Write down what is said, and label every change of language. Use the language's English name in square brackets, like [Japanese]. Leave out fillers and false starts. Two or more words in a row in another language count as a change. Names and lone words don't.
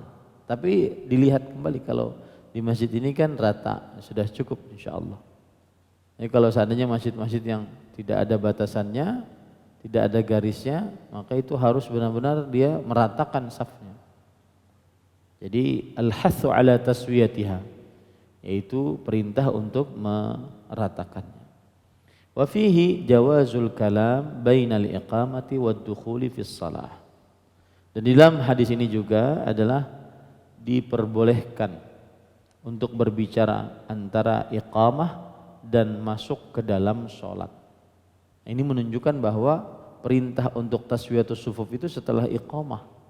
[Indonesian] Tapi dilihat kembali, kalau di masjid ini kan rata, sudah cukup insyaallah. Jadi kalau seandainya masjid-masjid yang tidak ada batasannya, tidak ada garisnya, maka itu harus benar-benar dia meratakan safnya. [Arabic] Jadi الحث على تسويتها, [Indonesian] yaitu perintah untuk meratakannya. [Arabic] وفيه جواز الكلام بين الإقامة والدخول في الصلاة. [Indonesian] Dan di dalam hadis ini juga adalah diperbolehkan untuk berbicara antara iqamah dan masuk ke dalam sholat. Ini menunjukkan bahwa perintah untuk [Arabic] تسوية الصفوف [Indonesian] itu setelah iqamah.